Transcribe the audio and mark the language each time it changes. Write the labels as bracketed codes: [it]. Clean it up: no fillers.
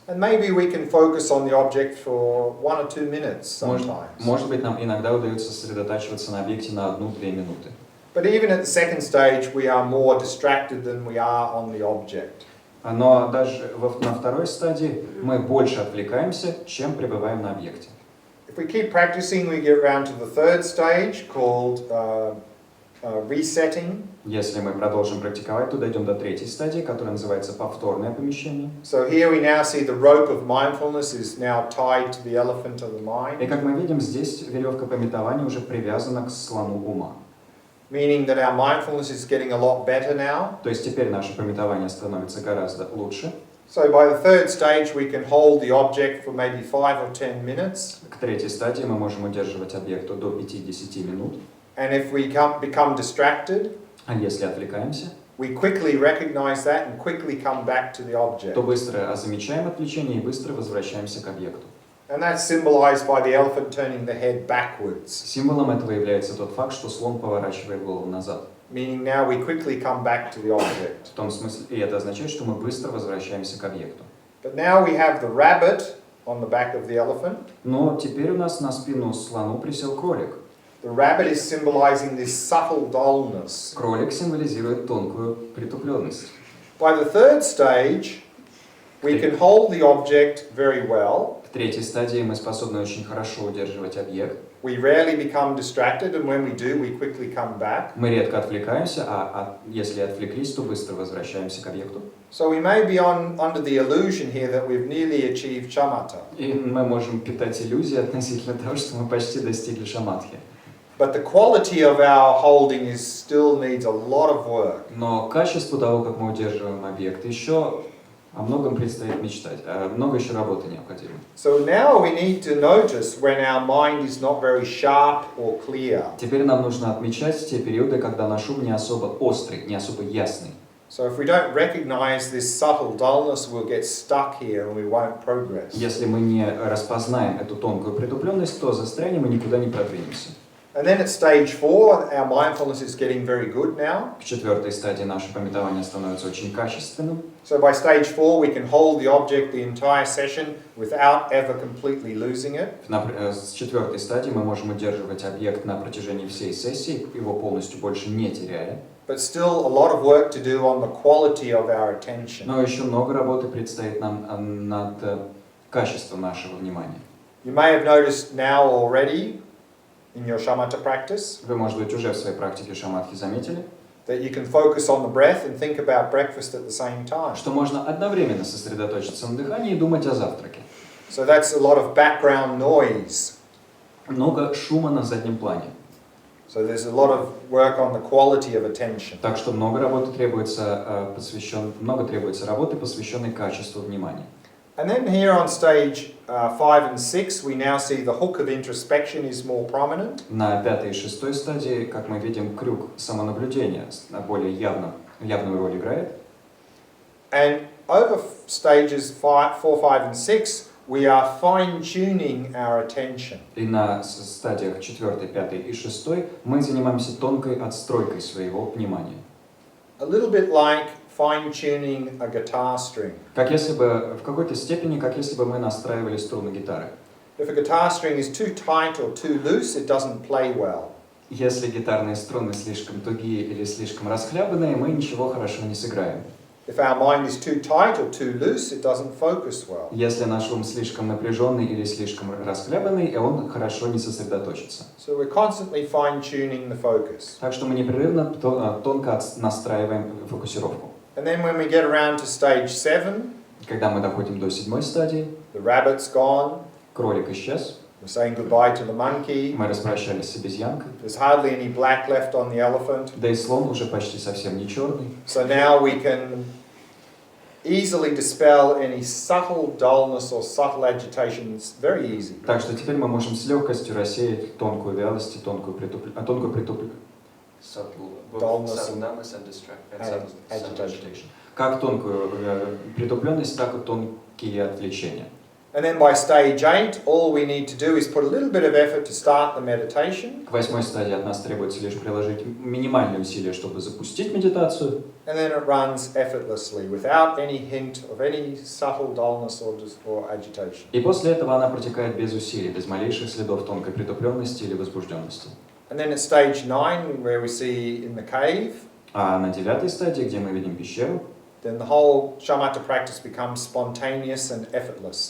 [en] And maybe we can focus on the object for 1 or 2 minutes sometimes. [ru] Может быть, нам иногда удается сосредотачиваться на объекте на 1-2 минуты. [en] But even at the second stage, we are more distracted than we are on the object. [ru] Но даже на второй стадии мы больше отвлекаемся, чем пребываем на объекте. [en] If we keep practicing, we get around to the third stage called resetting. [ru] Если мы продолжим практиковать, то дойдем до третьей стадии, которая называется повторное помещение. [en] So here we now see the rope of mindfulness is now tied to the elephant of the mind. [ru] И как мы видим, здесь веревка памятования уже привязана к слону ума. [en] Meaning that our mindfulness is getting a lot better now. [ru] То есть теперь наше памятование становится гораздо лучше. [en] So by the third stage, we can hold the object for maybe 5 or 10 minutes. [ru] К третьей стадии мы можем удерживать объект до 5-10 минут. [en] And if we become distracted, [ru] А если отвлекаемся, [en] we quickly recognize that and quickly come back to the object. [ru] то быстро замечаем отвлечение и быстро возвращаемся к объекту. [en] And that's symbolized by the elephant turning the head backwards. [ru] Символом этого является тот факт, что слон поворачивает голову назад. [en] Meaning now we quickly come back to the object. [ru] В том смысле, и это означает, что мы быстро возвращаемся к объекту. [en] But now we have the rabbit on the back of the elephant. [ru] Но теперь у нас на спину слону присел кролик. [en] The rabbit is symbolizing this subtle dullness. [ru] Кролик символизирует тонкую притупленность. [en] By the third stage, we can hold the object very well. [ru] В третьей стадии мы способны очень хорошо удерживать объект. [en] We rarely become distracted, and when we do, we quickly come back. [ru] Мы редко отвлекаемся, а если отвлеклись, то быстро возвращаемся к объекту. [en] So we may be under the illusion here that we've nearly achieved shamatha. [ru] И мы можем питать иллюзии относительно того, что мы почти достигли шаматхи. [en] But the quality of our holding still needs a lot of work. [ru] Но качество того, как мы удерживаем объект, еще о многом предстоит мечтать, много еще работы необходимо. [en] So now we need to notice when our mind is not very sharp or clear. [ru] Теперь нам нужно отмечать те периоды, когда наш ум не особо острый, не особо ясный. [en] So if we don't recognize this subtle dullness, we'll get stuck here and we won't progress. [ru] Если мы не распознаем эту тонкую притупленность, то застрянем и никуда не продвинемся. [en] And then at stage 4, our mindfulness is getting very good now. [ru] В четвертой стадии наше памятование становится очень качественным. [en] So by stage 4, we can hold the object the entire session without ever completely losing it. [ru] С четвертой стадии мы можем удерживать объект на протяжении всей сессии, его полностью больше не теряя. [en] But still a lot of work to do on the quality of our attention. [ru] Но еще много работы предстоит нам над качеством нашего внимания. [en] You may have noticed now already in your shamatha practice [ru] Вы, может быть, уже в своей практике шаматхи заметили, [en] that you can focus on the breath and think about breakfast at the same time. [ru] что можно одновременно сосредоточиться на дыхании и думать о завтраке. [en] So that's a lot of background noise. [ru] Много шума на заднем плане. [en] So there's a lot of work on the quality of attention. [ru] Так что много требуется работы, посвященной качеству внимания. [en] And then here on stage 5 and 6, we now see the hook of introspection is more prominent. [ru] На пятой и шестой стадии, как мы видим, крюк самонаблюдения более явную роль играет. [en] And over stages 4, 5 and 6, we are fine-tuning our attention. [ru] И на стадиях 4, 5 и 6 мы занимаемся тонкой отстройкой своего внимания. [en] A little bit like fine-tuning a guitar string. [ru] Как если бы, в какой-то степени, как если бы мы настраивали струны гитары. [en] If a guitar string is too tight or too loose, it doesn't play well. [ru] Если гитарные струны слишком тугие или слишком расхлябанные, мы ничего хорошо не сыграем. [en] If our mind is too tight or too loose, it doesn't focus well. [ru] Если наш ум слишком напряженный или слишком расхлябанный, он хорошо не сосредоточится. [en] So we're constantly fine-tuning the focus. [ru] Так что мы непрерывно тонко настраиваем фокусировку. [en] And then when we get around to stage 7, [ru] Когда мы доходим до 7-й стадии, [en] the rabbit's gone, [ru] кролик исчез, [en] we're saying goodbye to the monkey, [ru] мы распрощались с обезьянкой, [en] there's hardly any black left on the elephant. [ru] да и слон уже почти совсем не черный. [en] So now we can easily dispel any subtle dullness or subtle agitation. It's very easy. [ru] Так что теперь мы можем с легкостью рассеять тонкую вялость и тонкую притупленность. [en] Dullness and agitation. [ru] Как тонкую притупленность, так и тонкие отвлечения. [en] And then by stage 8, all we need to do is put a little bit of effort to start the meditation. [ru] К 8-й стадии от нас требуется лишь приложить минимальные усилия, чтобы запустить медитацию. [en] And then it runs effortlessly, without any hint of any subtle dullness or agitation. [ru] И после этого она протекает без усилий, без малейших следов тонкой притупленности или возбужденности. [en] And then at stage 9, where we see in the cave, [ru] А на 9-й стадии, где мы видим пещеру, [en] then the whole shamatha practice becomes spontaneous and effortless.